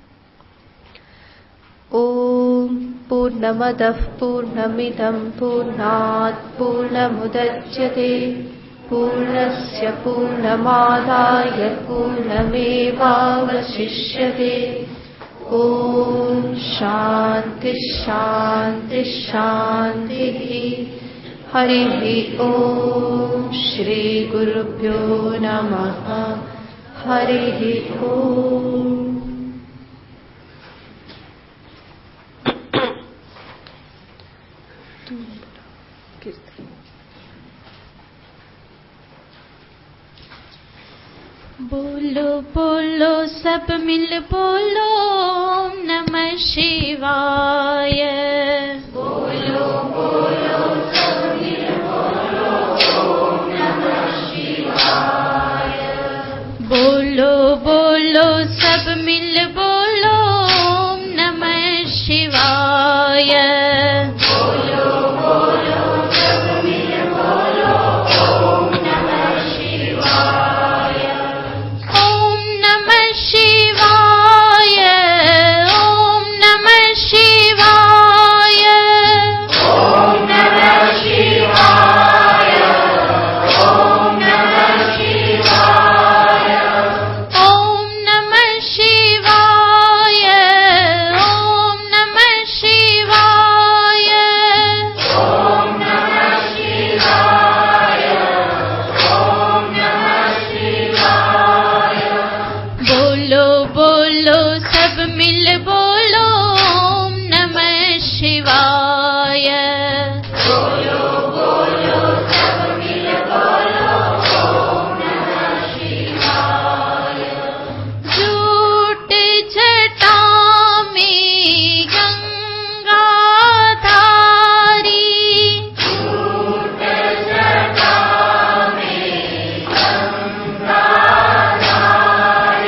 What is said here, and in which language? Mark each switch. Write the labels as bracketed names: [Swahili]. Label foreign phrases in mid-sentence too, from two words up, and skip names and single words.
[Sanskrit] ओम पूर्णमदः पूर्णमिदं पूर्णात पूर्णमुदच्यते पूर्णस्य पूर्णमादाय पूर्णमेवावशिष्यते. ओम शांति शांति शांति. हरि ओम श्री गुरुभ्यो नमः. हरि ओम. [Hindi] बोलो बोलो सब मिल बोलो [Sanskrit] ओम नमः शिवाय. [Hindi] बोलो बोलो सब मिल बोलो [Sanskrit] ओम नमः शिवाय. [Hindi] बोलो बोलो सब मिल बोलो [Sanskrit] ओम नमः शिवाय. [Hindi] बोलो बोलो सब मिल बोलो [Sanskrit] ओम नमः शिवाय. ओम नमः शिवाय. ओम नमः शिवाय. ओम नमः शिवाय. ओम नमः शिवाय. ओम नमः शिवाय. ओम नमः शिवाय. ओम नमः शिवाय. ओम नमः शिवाय. [Hindi] बोलो बोलो सब मिल बोलो [Sanskrit] ओम नमः शिवाय. [Hindi] बोलो बोलो सब मिल बोलो [Sanskrit] ओम नमः शिवाय. [Hindi] झूठ जटा में गंगा धारी. झूठ जटा में गंगा धारी.